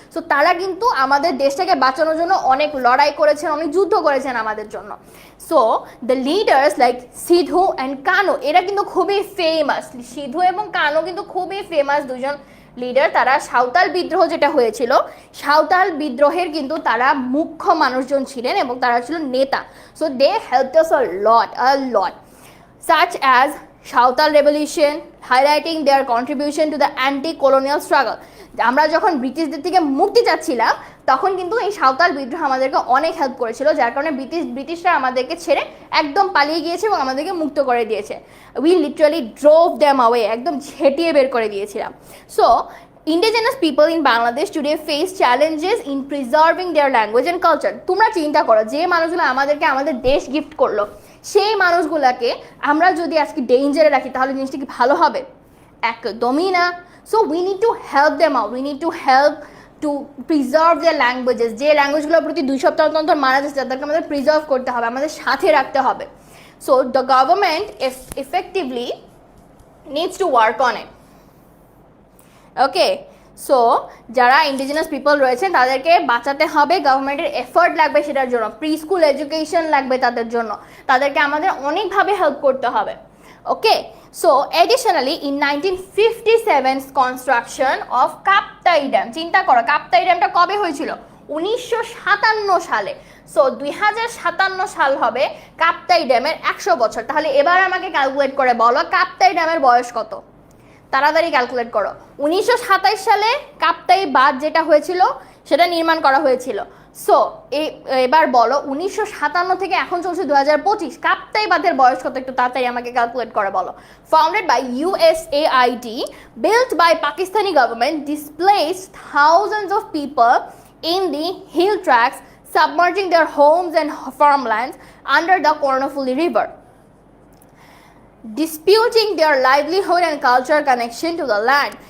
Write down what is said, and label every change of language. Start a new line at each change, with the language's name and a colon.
Bangla: So তারা কিন্তু আমাদের দেশটাকে বাঁচানোর জন্য অনেক লড়াই করেছেন, অনেক যুদ্ধ করেছেন আমাদের জন্য।
English: so the leaders like Sidhu and Kanhu,
Bangla: এরা কিন্তু খুবই ফেমাস। সিধু এবং কানো কিন্তু খুবই ফেমাস দুজন লিডার। তারা সাঁওতাল বিদ্রোহ যেটা হয়েছিল, সাঁওতাল বিদ্রোহের কিন্তু তারা মুখ্য মানুষজন ছিলেন এবং তারা ছিল নেতা।
English: So they helped us a lot such as Santhal revolution, highlighting their contribution to the anti-colonial struggle।
Bangla: আমরা যখন ব্রিটিশদের থেকে মুক্তি চাচ্ছিলাম, তখন কিন্তু এই সাঁওতাল বিদ্রোহ আমাদেরকে অনেক হেল্প করেছিল, যার কারণে ব্রিটিশরা আমাদেরকে ছেড়ে একদম পালিয়ে গিয়েছে এবং আমাদেরকে মুক্ত করে দিয়েছে।
English: we literally drove them away,
Bangla: একদম ঝেঁটিয়ে বের করে দিয়েছিলাম।
English: So indigenous people in Bangladesh today face challenges in preserving their language and culture।
Bangla: তোমরা চিন্তা করো, যে মানুষগুলো আমাদেরকে আমাদের দেশ গিফট করলো, সেই মানুষগুলোকে আমরা যদি আজকে ডেঞ্জারে রাখি, তাহলে জিনিসটা কি ভালো হবে? একদমই না।
English: So we need to help them out, we need to help to preserve their languages.
Bangla: যে ল্যাঙ্গুয়েজগুলোর প্রতি 2 সপ্তাহ অন্তর মারা যাচ্ছে, তাদেরকে আমাদের প্রিজার্ভ করতে হবে, আমাদের সাথে রাখতে হবে।
English: So the government effectively needs to work on it।
Bangla: Okay, so যারা ইন্ডিজিনাস পিপল রয়েছেন তাদেরকে বাঁচাতে হবে, গভর্নমেন্টের এফোর্ট লাগবে সেটার জন্য, প্রি স্কুল এডুকেশন লাগবে তাদের জন্য, তাদেরকে আমাদের অনেকভাবে হেল্প করতে হবে।
English: Okay, so additionally in 1957 construction of Kaptai dam.
Bangla: চিন্তা করো, কাপ্তাই ড্যামটা কবে হয়েছিল? 1957 সালে। সো 2057 সাল হবে কাপ্তাই ড্যামের 100 বছর। তাহলে এবার আমাকে ক্যালকুলেট করে বলো কাপ্তাই ড্যামের বয়স কত? তাড়াতাড়ি ক্যালকুলেট করো। 1927 সালে কাপ্তাই বাঁধ যেটা হয়েছিল সেটা নির্মাণ করা হয়েছিল। সো এবার বলো 1957 থেকে এখন চলছে 2025, কাপ্তাই বাঁধের বয়স কত? একটু তাড়াতাড়ি আমাকে ক্যালকুলেট করে বলো।
English: Founded by USAID, built by Pakistani government, displaced thousands of people in the hill tracts, submerging their homes and farmlands under the Kornofuli River, disputing their livelihood and cultural connection to the land.